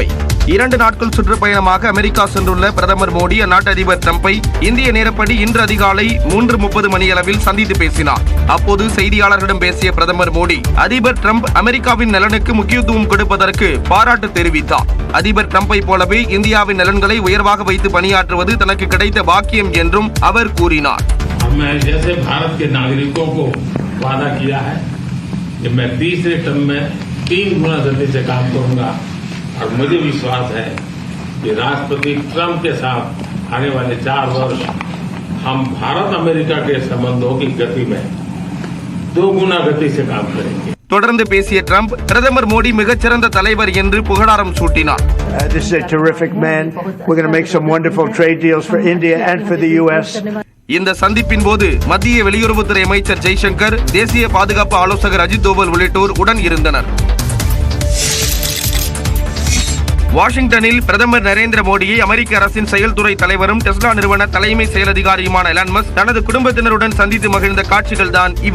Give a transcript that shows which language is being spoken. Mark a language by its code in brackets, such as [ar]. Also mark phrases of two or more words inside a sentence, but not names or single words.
[ta] 2 நாட்கள் சுற்றுப்பயணமாக அமெரிக்கா சென்றுள்ள பிரதமர் மோடி அந்நாட்டு அதிபர் டிரம்பை இந்திய நேரப்படி இன்று அதிகாலை 3:30 மணியளவில் சந்தித்து பேசினார். அப்போது செய்தியாளர்களிடம் பேசிய பிரதமர் மோடி, அதிபர் டிரம்ப் அமெரிக்காவின் நலனுக்கு முக்கியத்துவம் கொடுப்பதற்கு பாராட்டு தெரிவித்தார். அதிபர் டிரம்பை போலவே இந்தியாவின் நலன்களை உயர்வாக வைத்து பணியாற்றுவது தனக்கு கிடைத்த பாக்கியம் என்றும் அவர் கூறினார். [hi] मैं जैसे भारत के नागरिकों को वादा किया है कि मैं तीसरे टर्म में 3 गुना गति से काम करूंगा और मुझे विश्वास है कि राष्ट्रपति ट्रंप के साथ आने वाले 4 वर्ष हम भारत अमेरिका के संबंधों की गति में 2 गुना गति से काम करेंगे. [ta] தொடர்ந்து பேசிய டிரம்ப், பிரதமர் மோடி மிகச்சிறந்த தலைவர் என்று புகழாரம் சூட்டினார். [en] This is a terrific man. We're going to make some wonderful trade deals for India and for the US. [ta] இந்த சந்திப்பின் போது மத்திய வெளியுறவுத்துறை அமைச்சர் ஜெய்சங்கர், தேசிய பாதுகாப்பு ஆலோசகர் அஜித் தோவல் உள்ளிட்டோர் உடன் இருந்தனர். வாஷிங்டனில் பிரதமர் நரேந்திர மோடியை அமெரிக்க அரசின் செயல்துறை தலைவரும் டெஸ்லா நிறுவன தலைமை செயல் அதிகாரியுமான எலான் மஸ்க் தனது குடும்பத்தினருடன் சந்தித்து மகிழ்ந்த காட்சிகள் தான் இவை.